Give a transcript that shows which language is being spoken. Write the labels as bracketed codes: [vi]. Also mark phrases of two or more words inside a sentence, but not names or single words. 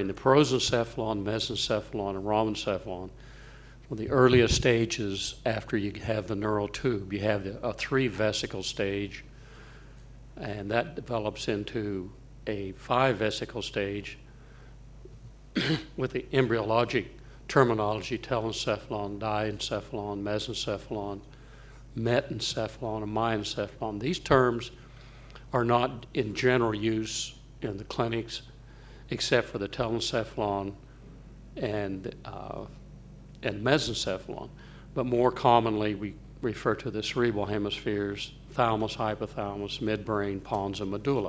[en] The prosencephalon, mesencephalon, and rhomencephalon, well, the earliest stages after you have the neural tube, you have a 3-vesicle stage, and that develops into a 5-vesicle stage with the embryologic terminology: telencephalon, diencephalon, mesencephalon, metencephalon, and myencephalon. These terms are not in general use in the clinics except for the telencephalon and mesencephalon. But more commonly, we refer to the cerebral hemispheres: thalamus, hypothalamus, midbrain, pons, and medulla.